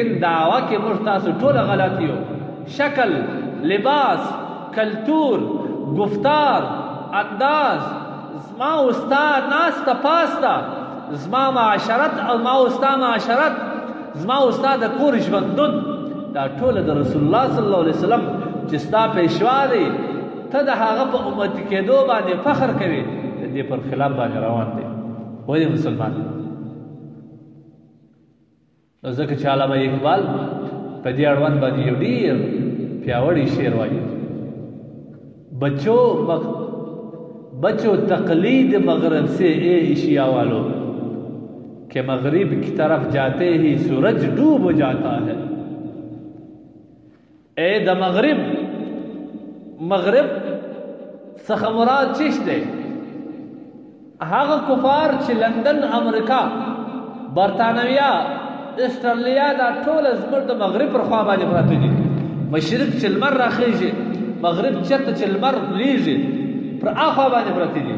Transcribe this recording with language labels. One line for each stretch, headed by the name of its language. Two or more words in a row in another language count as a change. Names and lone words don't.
Pashto: دعوه کې موږ تاسو ټوله غلط یو شکل لباس کلتور گفتار انداز زما استاد ناسته پاسته زما معاشرت او ما استاد معاشرت زما استاد کور ژوندون دا ټوله د رسول الله
Arabic: صلی الله علیه وسلم
Pashto: چې ستا پیشوا دی ته د هغه په امت کېدو باندې فخر کوي د دې پر خلاف باندې روان دی ولې مسلمان نو ځکه چې علامه اقبال په دې اړوند باندې یو ډېر پیاوړی شعر وایي
Urdu: بچو تقلید مغرب سے اے ایشیا والو کہ مغرب کی طرف جاتے ہی سورج ڈوب جاتا ہے
Pashto: اے د مغرب څخه مراد چیش دی؟ هغه کفار چې لندن، امریکا، برطانویا، استرالیا دا ټول زموږ د مغرب پر خوا باندې پراته دي. مشرق چې لمر راخیږي، مغرب چېرته چې لمر لویږي پر اخوا باندې پراته دي.